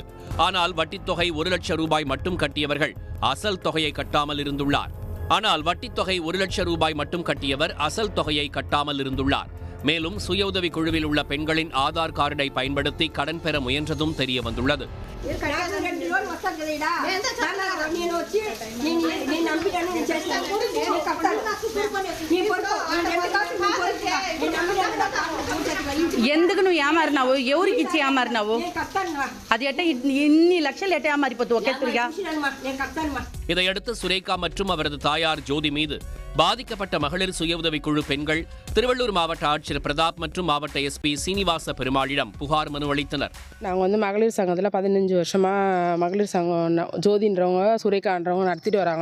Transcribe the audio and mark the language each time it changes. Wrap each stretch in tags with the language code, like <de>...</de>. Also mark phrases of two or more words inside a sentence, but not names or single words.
<ta>ஆனால் வட்டித்தொகை 1 லட்சம் ரூபாய் மட்டும் கட்டியவர்கள் அசல் தொகையை கட்டாமல் இருந்துள்ளார். அசல் தொகையை கட்டாமல் இருந்துள்ளார். மேலும் சுய உதவி குழுவில் உள்ள பெண்களின் ஆதார் கார்டை பயன்படுத்தி கடன் பெற முயன்றதும் தெரிய வந்துள்ளது.</ta> <te>ఎందుకు నువ్వు ఏమారినావు? ఎవరికి ఇచ్చి ఏమారినావు? అది ఎట్ట ఇన్ని లక్షలు ఎట్ట ఏమారిపోతావు ఒకేసారిగా?</te> <ta>இதையடுத்து சுரேகா மற்றும் அவரது தாயார் ஜோதி மீது பாதிக்கப்பட்ட மகளிர் சுய உதவி குழு பெண்கள் திருவள்ளூர் மாவட்ட ஆட்சியர் பிரதாப் மற்றும் மாவட்ட எஸ்பி சீனிவாச பெருமாளிடம் புகார் மனு அளித்தனர். நாங்கள் மகளிர் சங்கத்தில் 15 வருஷமாக மகளிர் சங்கம் ஜோதின்றவங்க சுரேகான்றவங்க நடத்திட்டு வராங்க.</ta>